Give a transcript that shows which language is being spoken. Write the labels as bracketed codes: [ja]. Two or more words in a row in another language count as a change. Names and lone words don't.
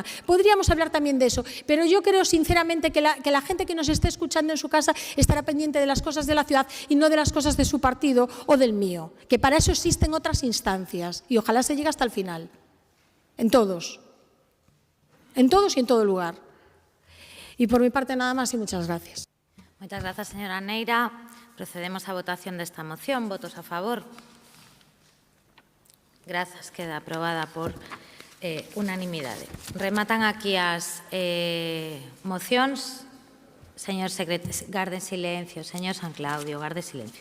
[es] Podríamos hablar también de eso, pero yo creo sinceramente que la gente que nos esté escuchando en su casa estará pendiente de las cosas de la ciudad y no de las cosas de su partido o del mío, que para eso existen otras instancias y ojalá se llegue hasta el final, en todos y en todo lugar. Y por mi parte nada más y muchas gracias. Muchas gracias, señora Neira. [gl] Procedemos a votación de esta moción. ¿Votos a favor? Grazas, queda aprobada por unanimidade. Rematan aquí as mocións. Señor secretario, garde silencio. Señor San Claudio, garde silencio.